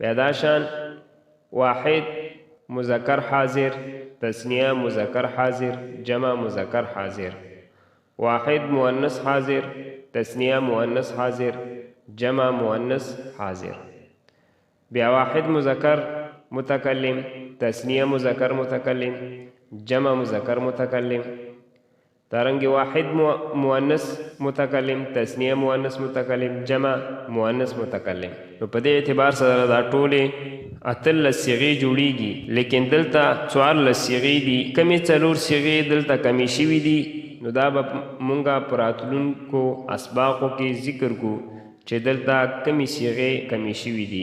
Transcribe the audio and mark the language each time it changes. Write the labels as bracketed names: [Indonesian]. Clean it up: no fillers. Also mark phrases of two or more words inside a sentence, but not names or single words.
[Pashto] پیدا شان واحد مذکر حاضر تثنیه مذکر حاضر جمع مذکر حاضر، واحد مؤنث حاضر تثنیه مؤنث حاضر جمع مؤنث حاضر. بیا واحد مذکر متکلم تثنیه مذکر متکلم جمع مذکر متکلم. دارنګه واحد مؤنث متکلم تثنیه مؤنث متکلم جمع مؤنث متکلم. نو په دې اعتبار سره دا ټولې اتلس صیغې جوړیږي، لیکن دلته 14 صیغې دي. کمې 4 صیغې دلته کمې شوي دي، نو دا به مونږه په راتلونکو اسباقو کې ذکر کو چې دلته کمې صیغې کمې شوي دي.